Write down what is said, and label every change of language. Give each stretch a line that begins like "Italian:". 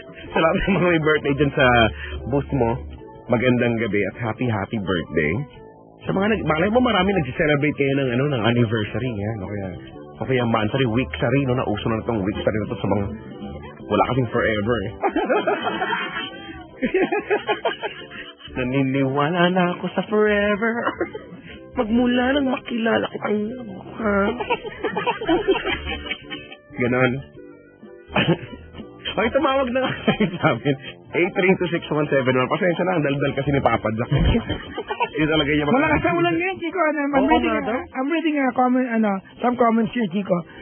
Filipino: Salamat sa mga may birthday dyan sa booth mo. Magandang gabi at
English: happy birthday.
Filipino: Sa mga malay mo marami nag-celebrate kayo ng anniversary, no? Kaya monthsary, weeksary, no? Nauso na itong weeksary na ito sa mga wala kasing forever, eh. Naniniwala na ako sa forever. Magmula nang makilala kitang mukha. Ganon. Ay, tumawag na nga sa amin. 8326171. Pasensya na, ang daldal kasi ni Papa Jack. Ito talaga yung malakas ang ulan ngayon, Chico.
English: I'm reading some comments here, Chico.